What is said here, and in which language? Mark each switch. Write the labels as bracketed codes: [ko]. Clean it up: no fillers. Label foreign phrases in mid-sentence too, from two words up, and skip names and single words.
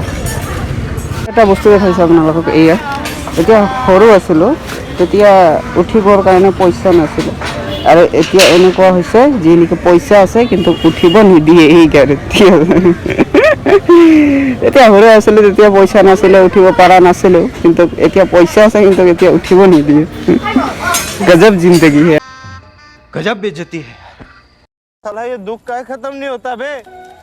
[as] এটা বস্তু দেখাইছোঁ আপোনালোকক, এয়া এতিয়া সৰু আছিলোঁ তেতিয়া উঠিবৰ কাৰণে পইচা নাছিলে, আৰু এতিয়া এনেকুৱা হৈছে যি নেকি পইচা আছে কিন্তু উঠিব নিদিয়ে এই গাড়ীত। এতিয়া সৰু আছিলোঁ তেতিয়া পইচা নাছিলে, উঠিব পৰা নাছিলোঁ, কিন্তু এতিয়া পইচা আছে কিন্তু এতিয়া উঠিব নিদিয়ে। [hi] गजब ज़िंदगी है, गजब बेइज्जती है। साला ये दुख का खत्म नहीं होता बे।